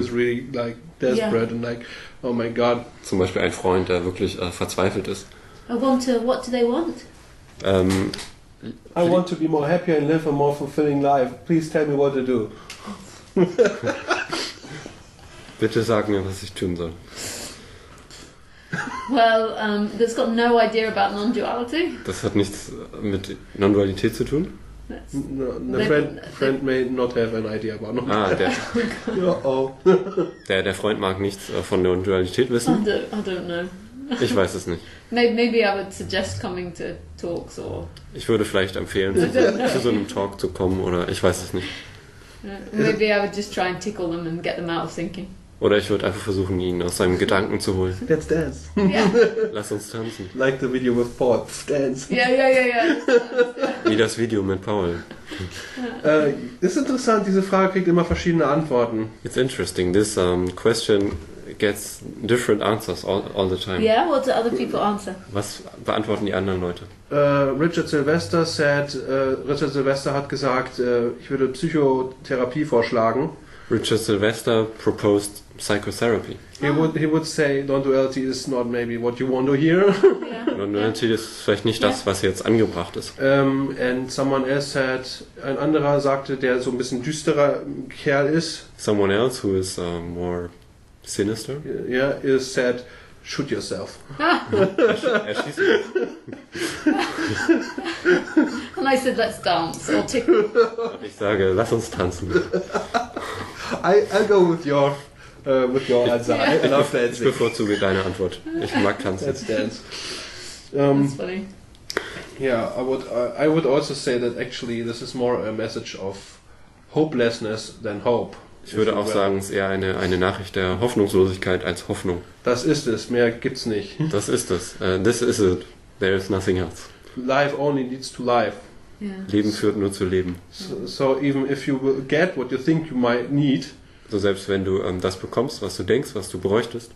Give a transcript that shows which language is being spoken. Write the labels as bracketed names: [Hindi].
[English] is really like desperate and like, oh my God. [German] Zum Beispiel ein Freund, der wirklich verzweifelt ist. [English] What do they want? I want to be more happy and live a more fulfilling life. Please tell me what to do. [German] Bitte sag mir, was ich tun soll. [English] Well, that's got no idea about non-duality. [German] Das hat nichts mit Non-Dualität zu tun. [English] That's, No, the friend may not have an idea about it. Ah, Oh. [German] der Freund mag nichts von Non-Dualität wissen. [English] I don't know. [German] Ich weiß es nicht. [English] Maybe I would suggest coming to talks or [German] Ich würde vielleicht empfehlen, zu so einem Talk zu kommen oder ich weiß es nicht. [English] maybe I would just try and tickle them and get them out of thinking. [German] Oder ich würde einfach versuchen, ihn aus seinem Gedanken zu holen. [English] Let's dance. Yeah, [German] Lass uns tanzen. [English] Like the video with Paul. Dance. yeah. [German] Wie das Video mit Paul. Ist interessant, diese Frage kriegt immer verschiedene Antworten. [English] It's interesting. This question gets different answers all the time. Yeah, what do other people answer? [German] Was beantworten die anderen Leute? Richard Sylvester hat gesagt, ich würde Psychotherapie vorschlagen. [English] Richard Sylvester proposed psychotherapy. He would say non-duality is not maybe what you want to hear. Yeah. [German] Non-Duality ist vielleicht nicht das, was jetzt angebracht ist. [English] And someone else said, [German] ein anderer sagte, der so ein bisschen düsterer Kerl ist, [English] Someone else who is more sinister. is said, shoot yourself. [German] Erschießt mich. [English] And I said, let's dance or tickle. [German] Und ich sage, lass uns tanzen. [English] I'll go with your answer. I love [German] Ich [English] dancing. [German] bevorzuge deine Antwort. Ich mag tanzen. [English] Let's dance. That's funny. Yeah, I would also say that actually this is more a message of hopelessness than hope. [German] Ich würde auch sagen, es ist eher eine Nachricht der Hoffnungslosigkeit als Hoffnung. Das ist es, mehr gibt's nicht. Das ist es. [English] This is it. There is nothing else. Life only leads to life. Yeah. [German] Leben führt nur zu Leben. [English] So even if you will get what you think you might need, [German] So selbst wenn du das bekommst, was du denkst, was du bräuchtest,